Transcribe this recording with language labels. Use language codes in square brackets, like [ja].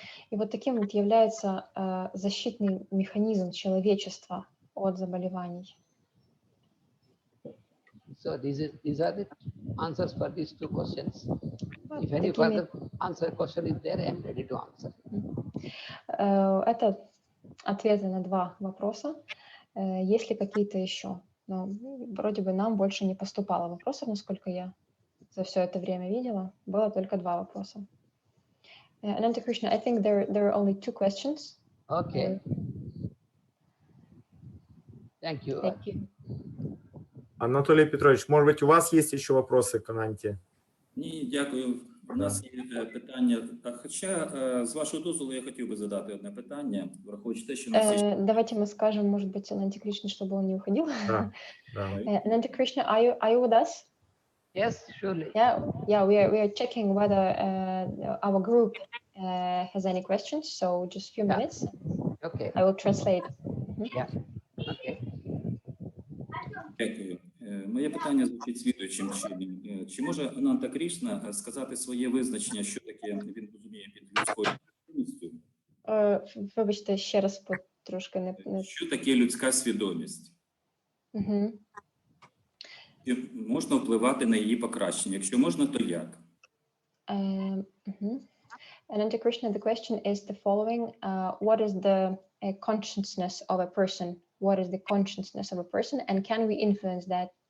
[ru] И вот таким вот является защитный механизм человечества от заболеваний. [en] So these are the answers for these two questions. [ru] Вот [en] If any [ru] такими- [en] further answer question is there, I am ready to answer. [ru] Это ответы на 2 вопроса. Есть ли какие-то еще? Ну, вроде бы нам больше не поступало вопросов, насколько я за все это время видела. Было только 2 вопроса. [en] Ananта Krishna, I think there are only 2 questions. Okay. Thank you. Thank you. [ru] Анатолий Петрович, может быть, у вас есть еще вопросы к Ананте? [uk] Ні, дякую. У нас є питання. Хоча, з вашого дозволу, я хотів би задати одне питання, враховуючи те, що у нас є... [ru] Давайте мы скажем, может быть, Ананте Кришне, чтобы он не уходил. Да. [en] Ananta Krishna, are you with us? Yes, surely. Yeah, we are checking whether our group has any questions. So just a few minutes. Okay. I will translate. Yeah. Okay. [uk] Дякую. Моє питання звучить слідуючим чином. Чи може Ананта Кришна сказати своє визначення, що таке він розуміє під людською свідомістю? Вибачте, ще раз трошки не... Що таке людська свідомість? Чи можна впливати на її покращення? Якщо можна, то як? [en] Ananta Krishna, the question is the following. What is the consciousness of a person? What is the consciousness of a person? And can we influence that?